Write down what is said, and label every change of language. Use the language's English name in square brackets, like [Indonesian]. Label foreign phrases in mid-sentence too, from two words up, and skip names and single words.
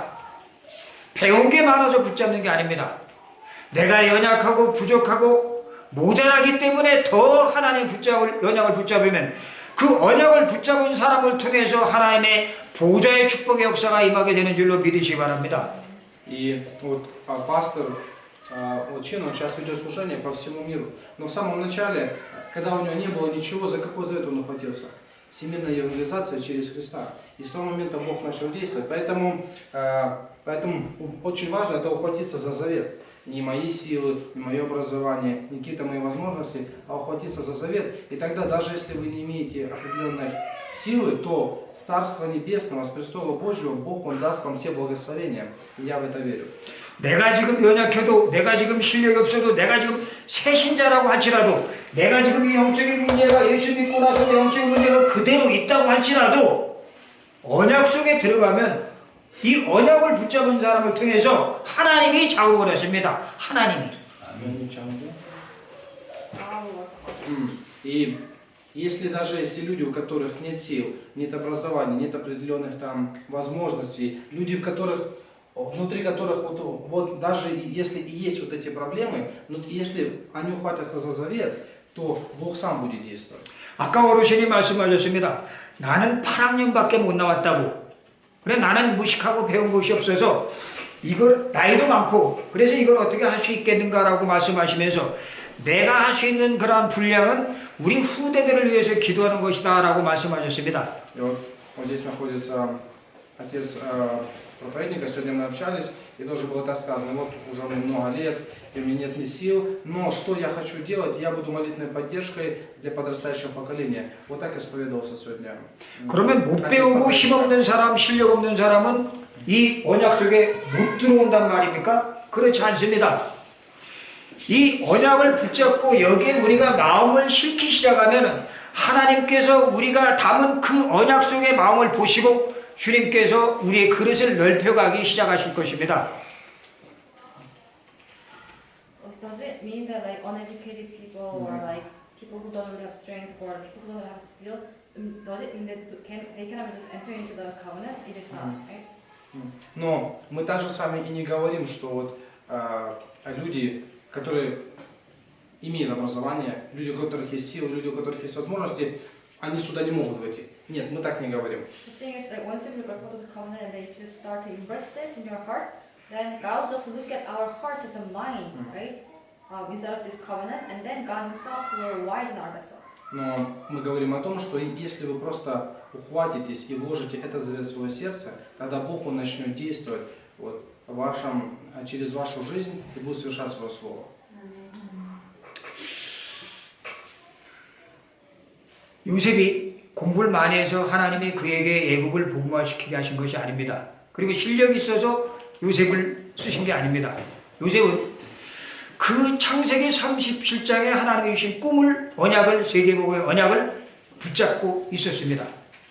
[Korean] 배운 게 많아서 붙잡는 게 아닙니다. 내가 연약하고 부족하고 모자라기 때문에 더 하나님 언약을 붙잡으면 그 언약을 붙잡은 사람을 통해서 하나님의 보좌의 축복의 역사가 임하게 되는 줄로 믿으시기 바랍니다. [Russian] И вот пастор Чин, он сейчас ведет служение по всему миру. Но в самом начале, когда у него не было ничего, за какой завет он ухватился? Всемирная евангелизация через Христа. И с того момента Бог начал действовать. Поэтому очень важно это ухватиться за завет. Не мои силы, не мое образование, не какие-то мои возможности, а ухватиться за завет. И тогда, даже если вы не имеете определенной силы, то с Царства Небесного, с престола Божьего, Бог, Он даст вам все благословения. И я в это верю. [Korean] 내가 지금 연약해도, 내가 지금 실력이 없어도, 내가 지금 새신자라고 할지라도, 내가 지금 이 영적인 문제가 예수 믿고 나서 내 영적인 문제가 그대로 있다고 할지라도 언약 속에 들어가면 이 언약을 붙잡은 사람을 통해서 하나님이 작업을 하십니다. 하나님이. [Russian] И если даже если люди, у которых нет сил, нет образования, нет определенных там возможностей, люди, в которых, внутри которых вот даже если и есть вот эти проблемы, но если они ухватятся за завет, то Бог сам будет действовать. [Korean] 아까 어르신이 말씀하셨습니다. 나는 8학년밖에 못 나왔다고. 그래 나는 무식하고 배운 것이 없어서 이걸 나이도 많고 그래서 이걸 어떻게 할 수 있겠는가라고 말씀하시면서 내가 할 수 있는 그러한 분량은 우리 후대들을 위해서 기도하는 것이다 라고 말씀하셨습니다. [Russian] И вот здесь находится отец проповедника, сегодня мы общались, и тоже было так сказано, вот уже мне много лет, и у меня нет ни сил, но что я хочу делать, я буду молитвенной поддержкой для подрастающего поколения. Вот так исповедовался сегодня. [Korean] 그러면 못 배우고 힘없는 사람, 실력 없는 사람은 이 언약 속에 못 들어온단 말입니까? 그렇지 않습니다. 이 언약을 붙잡고 여기에 우리가 마음을 싣기 시작하면 하나님께서 우리가 담은 그 언약 속의 마음을 보시고 주님께서 우리의 그릇을 넓혀가기 시작하실 것입니다. [English] Does it mean that like uneducated people or like people who don't really have strength or people who don't have skill, does it mean that they cannot just enter into the covenant? It is not, right? [Russian] Но мы также с вами и не говорим, что вот люди, которые имеют образование, люди, у которых есть силы, люди, у которых есть возможности, они сюда не могут войти. Нет, мы так не говорим. [English] The thing is that once you are called to the covenant and then if you start to embrace this in your heart, then God will just look at our heart and the mind, right? Instead of this covenant, and then God Himself will widen our vessel. [Russian] Но мы говорим о том, что если вы просто ухватитесь и вложите это завет в свое сердце, тогда Бог Он начнет действовать вот, через вашу жизнь и будет совершать свое слово. [Korean] 요셉이 공부를 많이 해서 하나님이 그에게 애굽을 복음화시키게 하신 것이 아닙니다. 그리고 실력이 있어서 요셉을 쓰신 게 아닙니다. 요셉은 그 창세기 37장에 하나님이 주신 꿈을 언약을 세계복음의 언약을 붙잡고 있었습니다.